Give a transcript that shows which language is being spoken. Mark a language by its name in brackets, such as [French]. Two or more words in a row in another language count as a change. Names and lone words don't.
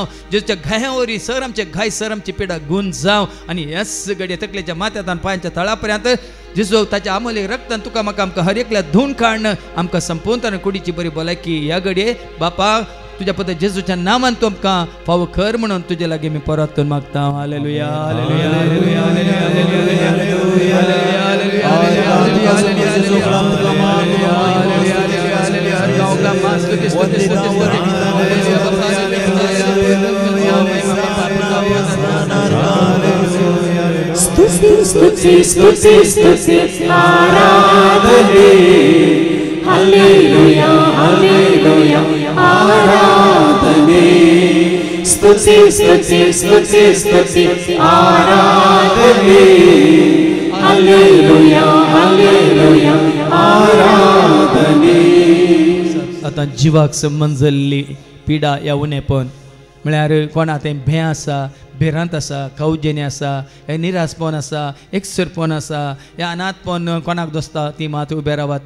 [Konkani] जेजूच्या घाया वरी सर आमचे घाय सर आमची पिडा गूण जावं आनी ह्याच घडये तकलेच्या माथ्यांत आनी पांयाच्या तळा पर्यंत जेजू ताच्या अमोली रक्तान तुका म्हाका आमकां हर एकल्या धुवन काडन आमकां संपूर्ण तरेन कुडीची बरी भलायकी ह्या घडये बापा तुझ्या पुता जेजूच्या नांवान तूं आमकां फावो कर म्हणून तुजे लागीं मी परत करून मागता. हालेलुया हालेलुया हालेलुया हालेलुया स्तुति स्तुति स्तुति स्तुति आराधने हालेलुया हालेलुया आराधने स्तुति स्तुति स्तुति स्तुति आराधने हालेलुया हालेलुया आराधने. आतां जिवाक संबंद जाल्ली पिडा ह्या उणेपण म्हळ्यार कोणा तें भें आसा भिरांत आसा कावजेनी आसा हे निरासपण आसा एकसरपण आसा हे अनाथपण कोणाक दोसता ती मात उबे रावात.